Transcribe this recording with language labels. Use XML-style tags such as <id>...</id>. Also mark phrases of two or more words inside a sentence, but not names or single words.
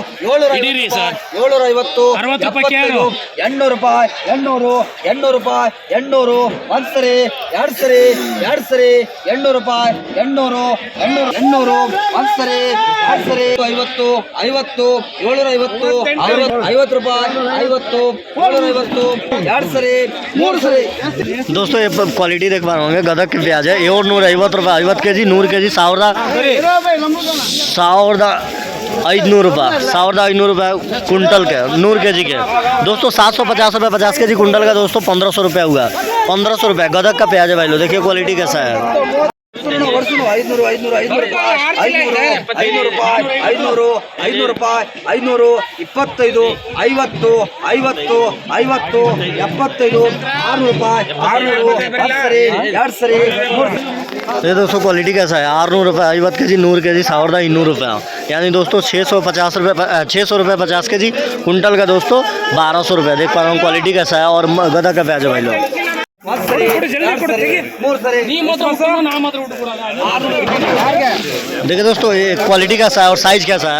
<kn>750 800 ರೂಪಾಯಿ 800 800 ರೂಪಾಯಿ 800 ಒಂದು ಸರಿ ಎರಡು ಸರಿ 800 ರೂಪಾಯಿ 800 800 ಒಂದು ಸರಿ ಎರಡು ಸರಿ 50 50 750 50 ರೂಪಾಯಿ 50 750 ಎರಡು ಸರಿ ಮೂರು ಸರಿ।</kn> <hi>दोस्तों ये क्वालिटी देख पा रहे होंगे, गदक के प्याज है। और 150 ರೂಪಾಯಿ 50 kg 100 kg 1500 ರೂಪಾಯಿ 1500 ರೂಪಾಯಿ कुंटल के 100 kg के। दोस्तों 750 रुपये 50 kg कुंटल का दोस्तों 1500 रुपये हुआ। 1500 रुपये गदक का प्याज है भाई लो। देखिए क्वालिटी कैसा है।</hi> <kn>500 ರೂಪಾಯಿ 500 ರೂಪಾಯಿ 500 25 50 50 50 75 600 ರೂಪಾಯಿ 600 ಎರಡು ಸರಿ</kn> <hi>ये दोस्तों क्वालिटी कैसा है। 600 रुपये 50 kg 100 kg 1200 रुपये, यानी दोस्तों 650 रुपये 600 रुपये 50 kg कुंटल का दोस्तों 1200 रुपये। देख पा रहा हूँ क्वालिटी कैसा है। और गदक का प्याज है भाई लोग। देखिए दोस्तों ये क्वालिटी कैसा है और साइज कैसा है।</hi>